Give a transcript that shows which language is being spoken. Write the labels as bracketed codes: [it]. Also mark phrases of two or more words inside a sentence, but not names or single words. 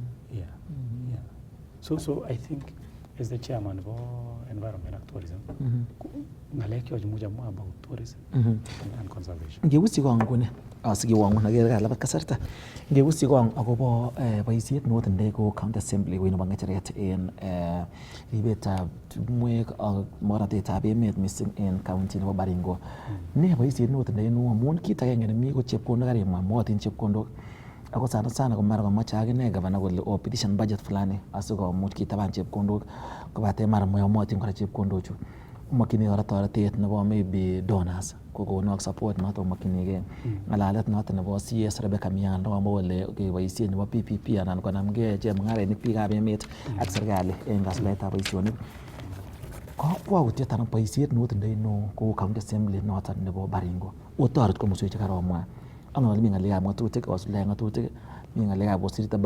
[en] Yeah. So I think as the chairman of environment and tourism, ngalek yo muja mo about tourism and conservation. [kln] Ngeusi ko ngune asigi wangu nagere kala kasarta. Ngeusi ko akobo boisiet noton de ko [en] county assembly [kln] wino bangecheret en ribetab tumwek ak moratetab emet missing en county nebo Baringo. Ne boisiet noton de no amun kit agenge nemi ko chepkondok karimwa motin chepkondok ako sana ko mara komoche akine gavana kole [en] petition budget [kln] fulani asikomuch kitaban chepkondok kobate mara moyomotin kora chepkondochu umakini kora toretet nebo [en] maybe donors [kln] kokonok support noto umakinige ngalalet noto nebo CS Rebecca Miando ambo kole keboisie nebo PPP anan konamge chemung'arainik biikab emet ak serikali en kasuldaetab boisionik kakwautiet anan boisiet notindoi no ko [en] county assembly [kln] noto nebo Baringo otoret komoswek chekaromwa angol mi ngalekab ngatutik osuldae ngatutik mi ngalekab osirita